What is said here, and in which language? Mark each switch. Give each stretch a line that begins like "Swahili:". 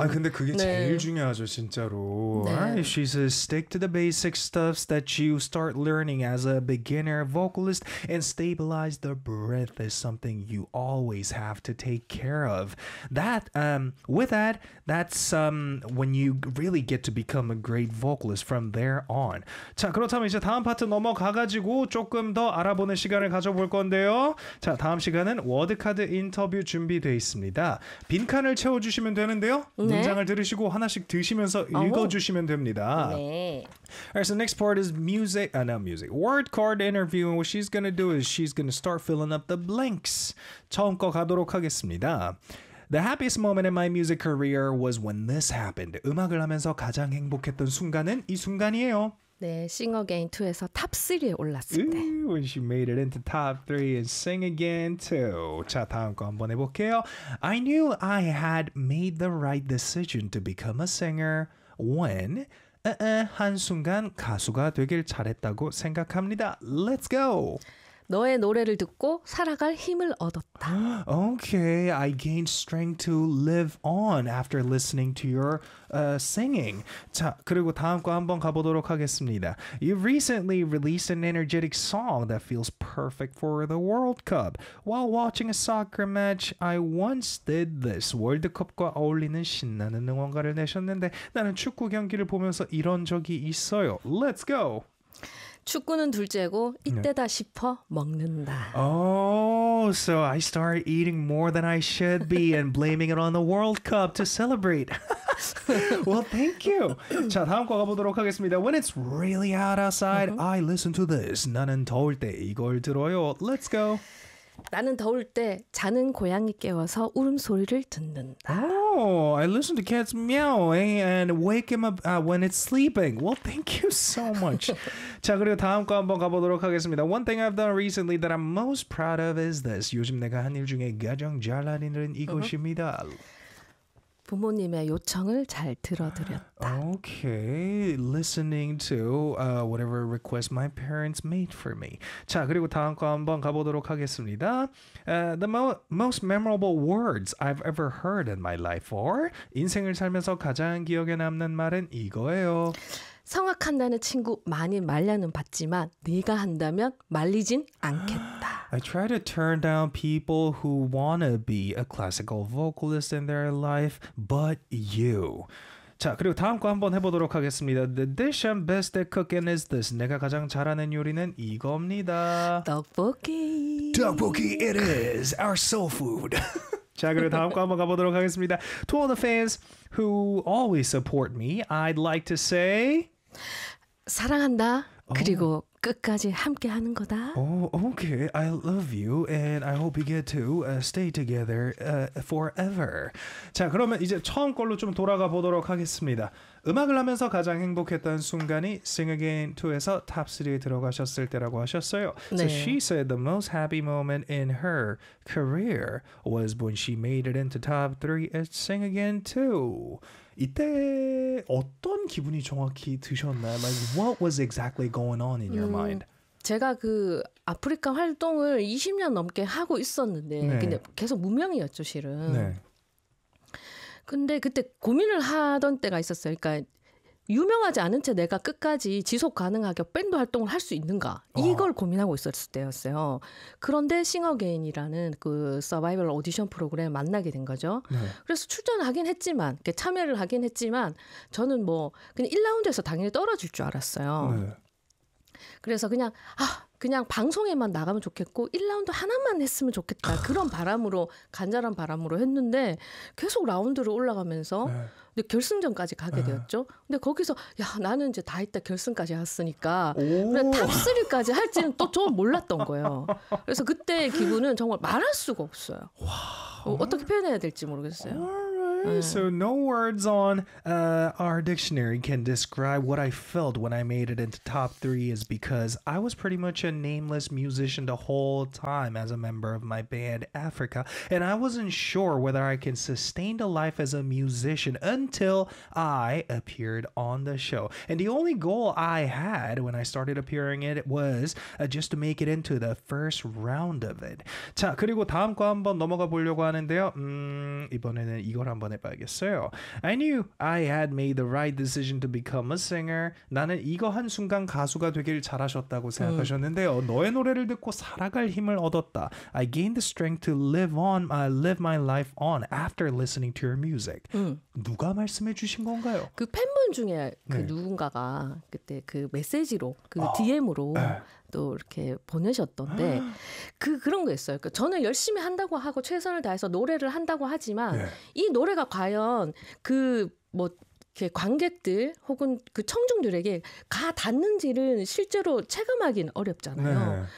Korean: 아 근데 그게 제일 중요하죠 진짜로.
English: She's a stick to the basic stuffs that you start learning as a beginner vocalist and stabilize the breath is something you always have to take care of. That, with that, that's when you really get to become a great vocalist from there on.
Korean: 자, 그렇다면 이제 다음 파트 넘어가가지고 조금 더 알아보는 시간을 가져볼 건데요. 자, 다음 시간은 워드카드 인터뷰 준비되어 있습니다. 빈칸을 채워주시면 되는데요. 네. 문장을 들으시고 하나씩 드시면서 읽어주시면 됩니다. 네.
English: Alright, so next part is music, not music, word card interview. And what she's going to do is she's going to start filling up the blanks.
Korean: 처음 거 가도록 하겠습니다.
English: The happiest moment in my music career was when this happened.
Korean: 음악을 하면서 가장 행복했던 순간은 이 순간이에요. 네, Sing Again 2에서 top 3에 올랐을 때.
English: Ooh, when she made it into top 3 and Sing Again 2.
Korean: 자, 다음 거 한번 해볼게요.
English: I knew I had made the right decision to become a singer when...
Korean: 한순간 가수가 되길 잘했다고 생각합니다.
English: Let's go!
Korean: 너의 노래를 듣고 살아갈 힘을 얻었다.
English: Okay, I gained strength to live on after listening to your singing.
Korean: 자, 그리고 다음 거 한번 가보도록 하겠습니다.
English: You recently released an energetic song that feels perfect for the World Cup. While watching a soccer match, I once did this.
Korean: 월드컵과 어울리는 신나는 응원가를 내셨는데 나는 축구 경기를 보면서 이런 적이 있어요.
English: Let's go!
Korean: 축구는 둘째고 이때다 네. 싶어 먹는다.
English: Oh, so I started eating more than I should be and blaming it on the World Cup to celebrate. Well, thank you.
Korean: 자, 다음 거 가보도록 하겠습니다.
English: When it's really hot outside, I listen to this.
Korean: 나는 더울 때 이걸 들어요.
English: Let's go.
Korean: 나는 더울 때 자는 고양이 깨워서 울음소리를 듣는다.
English: Oh, I listen to cats meowing and wake him up when it's sleeping. Well, thank you so much.
Korean: 자, 그리고 다음 거 한번 가보도록 하겠습니다.
English: One thing I've done recently that I'm most proud of is this.
Korean: 요즘 내가 한 일 중에 가장 잘한 일은 이것입니다. 부모님의 요청을 잘 들어드렸다.
English: Okay, listening to whatever request my parents made for me.
Korean: 자, 그리고 다음 거 한번 가보도록 하겠습니다.
English: The most memorable words I've ever heard in my life are
Korean: 인생을 살면서 가장 기억에 남는 말은 이거예요. 성악한다는 친구 많이 말려는 봤지만 네가 한다면 말리진 않겠다.
English: I try to turn down people who want to be a classical vocalist in their life, but you.
Korean: 자, 그리고 다음 거 한번 해보도록 하겠습니다.
English: The dish I'm best at cooking is this.
Korean: 내가 가장 잘하는 요리는 이겁니다. 떡볶이.
English: 떡볶이 it is. Our soul food.
Korean: 자, 그리고 다음 거 한번 가보도록 하겠습니다.
English: To all the fans who always support me, I'd like to say...
Korean: 사랑한다. 그리고... 끝까지 함께 하는 거다.
English: Oh, okay. I love you and I hope you get to stay together forever.
Korean: 자, 그러면 이제 처음 걸로 좀 돌아가 보도록 하겠습니다. 음악을 하면서 가장 행복했던 순간이 Sing Again 2에서 Top 3에 들어가셨을 때라고 하셨어요. 네.
English: So she said the most happy moment in her career was when she made it into Top 3 at Sing Again 2.
Korean: 이때 어떤 기분이 정확히 드셨나요?
English: Like, what was exactly going on in your mind?
Korean: 제가 그 아프리카 활동을 20년 넘게 하고 있었는데 네. 근데 계속 무명이었죠, 실은. 네. 근데 그때 고민을 하던 때가 있었어요. 그러니까 유명하지 않은 채 내가 끝까지 지속 가능하게 밴드 활동을 할 수 있는가 이걸 고민하고 있었을 때였어요. 그런데 싱어게인이라는 그 서바이벌 오디션 프로그램에 만나게 된 거죠. 네. 그래서 출전하긴 했지만 참여를 하긴 했지만 저는 뭐 그냥 1라운드에서 당연히 떨어질 줄 알았어요. 네. 그래서 그냥 그냥 방송에만 나가면 좋겠고 1라운드 하나만 했으면 좋겠다. 그런 바람으로 간절한 바람으로 했는데 계속 라운드로 올라가면서 네. 근데 결승전까지 가게 되었죠. 근데 거기서 야 나는 이제 다 했다 결승까지 왔으니까 탑3까지 할지는 또 저는 몰랐던 거예요. 그래서 그때의 기분은 정말 말할 수가 없어요. 와, 어떻게 표현해야 될지 모르겠어요.
English: So no words on our dictionary can describe what I felt when I made it into top three is because I was pretty much a nameless musician the whole time as a member of my band Africa, and I wasn't sure whether I can sustain the life as a musician until I appeared on the show. And the only goal I had when I started appearing it was just to make it into the first round of it.
Korean: 자, 그리고 다음 거 한번 넘어가 보려고 하는데요. 이번에는 이걸 한번 해봐야겠어요.
English: I knew I had made the right decision to become a singer.
Korean: 나는 이거 한 순간 가수가 되길 잘하셨다고 생각하셨는데요. 너의 노래를 듣고 살아갈 힘을 얻었다.
English: I gained the strength to live on, live my life on after listening to your music.
Korean: 누가 말씀해 주신 건가요? 그 팬분 중에 그 네. 누군가가 그때 그 메시지로 그 DM으로 또 이렇게 보내셨던데 그 그런 거 있어요. 그러니까 저는 열심히 한다고 하고 최선을 다해서 노래를 한다고 하지만 이 노래가 과연 그 뭐 이렇게 관객들 혹은 그 청중들에게 가 닿는지는 실제로 체감하기는 어렵잖아요. 네.